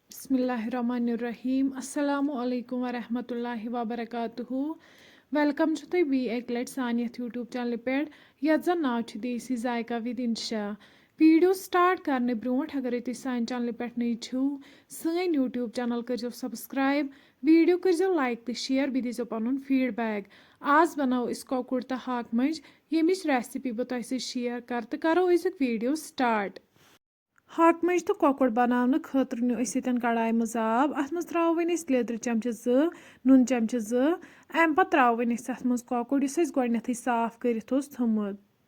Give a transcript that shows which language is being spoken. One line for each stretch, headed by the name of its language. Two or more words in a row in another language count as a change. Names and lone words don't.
Arabic: بسم الله الرحمن الرحيم السلام عليكم ورحمة الله وبركاته
Kashmiri: वेलकम छु तुम बी एक लट सान यथ यूट्यूब चैनल पे यथ जन नाव छु देसी जायका विद इंशा वीडियो स्टार्ट करने ब्रोट अगर तुम सान चैनल पे नई छो सन यूट्यूब चैनल करो सब्सक्राइब वीडियो करो लाइक तो शेयर बी दीजो पन फीडबैक आज बनाओ इस कोकुड़ तो हाक मज यमिच रेसिपी बह तुम शेयर कर तो करो अजुक वीडियो स्टार्ट। हाक मज तो कोकुड़ बनाने खतर नो कढ़ाई मज आब अत मज त्रो लेदर चमचे नून चमचे अम पे त्रो अत मज कोकुड़ गोडनेथ साफ कर थोमुत